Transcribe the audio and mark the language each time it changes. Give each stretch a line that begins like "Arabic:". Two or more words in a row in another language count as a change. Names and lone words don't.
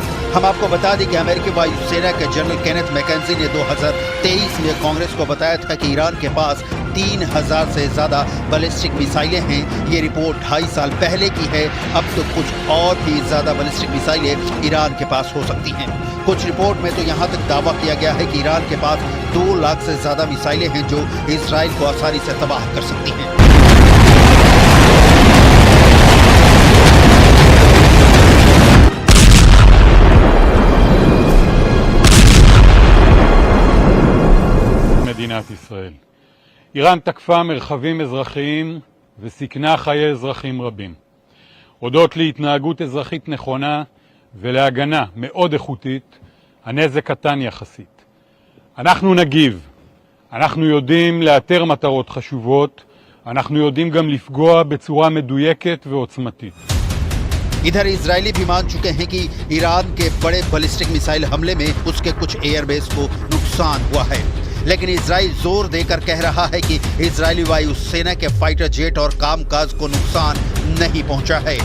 Hindi: हम आपको बता दें कि अमेरिकी वायुसेना के जनरल केनेथ मैकेंजी ने 2023 में कांग्रेस को बताया था कि ईरान के पास 3000 से ज्यादा
English: ballistic missiles
Hindi: हैं। ये रिपोर्ट 2.5 साल पहले की है। अब तो कुछ और भी ज्यादा
English: ballistic missiles
Hindi: ईरान के पास हो सकती हैं। कुछ रिपोर्ट में तो यहाँ तक दावा किया गया है कि ईरान के पास 2 लाख से ज्यादा मिसाइलें हैं जो इजराइल को आसानी से तबाह कर सकती हैं।
Hebrew: מדינת ישראל. איראן תקפה מרחבים אזרחיים וסיכנה חיי אזרחים רבים. הודות להתנהגות אזרחית נכונה ולהגנה מאוד איכותית, הנזק קטן יחסית. אנחנו נגיב. אנחנו יודעים לאתר מטרות חשובות, אנחנו יודעים גם לפגוע בצורה מדויקת ועוצמתית.
Hindi: इधर इजरायली भी मान चुके हैं कि ईरान के बड़े
English: ballistic missile
Hindi: हमले में उसके कुछ एयरबेस को नुकसान हुआ है, लेकिन इजराइल जोर देकर कह रहा है कि इजरायली वायुसेना के
English: fighter jet
Hindi: और कामकाज को नुकसान नहीं पहुंचा है।